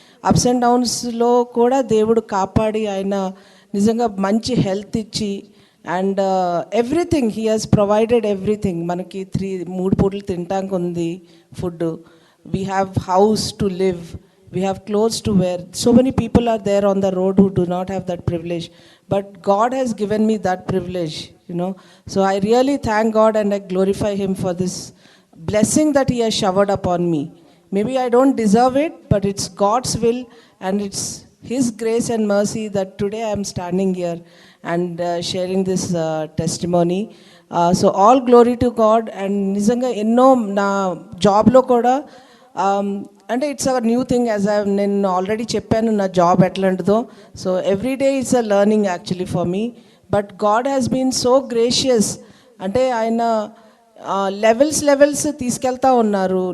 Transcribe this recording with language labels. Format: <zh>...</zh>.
<en>ups and డౌన్స్లో</en> <te>కూడా దేవుడు కాపాడి ఆయన నిజంగా మంచి</te> <en>Health ఇచ్చి and everything he has provided everything.</en> <te>మనకి 3 పూటలు తినటానికి ఉంది</te> <en>Food, we have house to live, we have clothes to wear. So many people are there on the road who do not have that privilege, but God has given me that privilege, you know. So I really thank God and I glorify Him for this blessing that He has showered upon me. Maybe I don't deserve it, but it's God's will and it's His grace and mercy that today I am standing here and sharing this testimony. So all glory to God. And</en> <te>nizanga enno na job lo kuda అంటే</te> <en>It's our new thing.</en> <te>నేను already చెప్పాను నా job ఎట్లాంటిదో.</te> <en>So every day it's a learning actually for me. But God has been so gracious.</en> <te>అంటే ఆయన levels తీసుకెళ్తా ఉన్నారు.</te>